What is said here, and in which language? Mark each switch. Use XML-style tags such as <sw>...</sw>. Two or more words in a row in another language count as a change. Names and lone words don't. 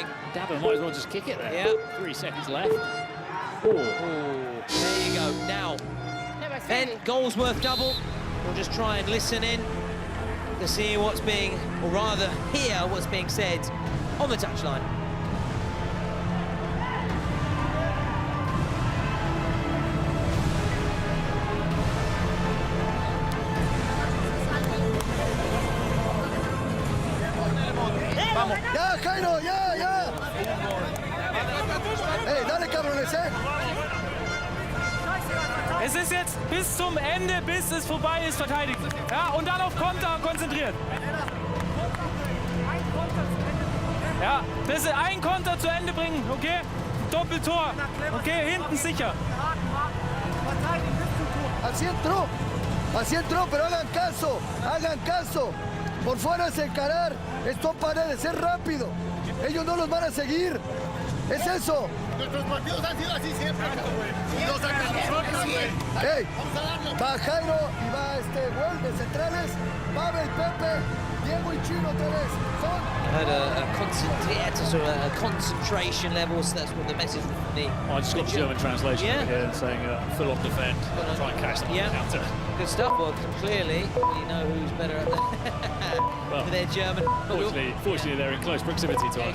<en>Dabber might as well just kick it there. Yeah. 3 seconds left. Ooh. There you go. Now, then goals worth double. We'll just try and listen in to see what's being, or rather hear what's being said on the touchline.</en> <es>Ya, Jairo, ya. Hey, dale, cabrones,</es> <de>Es ist jetzt bis zum Ende, bis es vorbei ist, verteidigt. Ja, und dann auf Konter konzentriert. Ja, das ist ein Konter zu Ende bringen, okay? Doppeltor, okay, hinten sicher.</de> <es>Así entró, pero hagan caso. Por fuera es encarar, esto para de ser rápido. Ellos no los van a seguir. Es eso. Nuestros partidos han sido así siempre. Los Hey, va Jairo y va Wolf de centrales, Pavel, Pepe, Diego y Chino otra vez.</es> <en>I heard a concentration level, so that's what the message from the... I just got the German translation here saying full on defend, try and catch them on the counter. Good stuff. Well, clearly, we know who's better at well, their German. Fortunately, they're in close proximity to us.</en>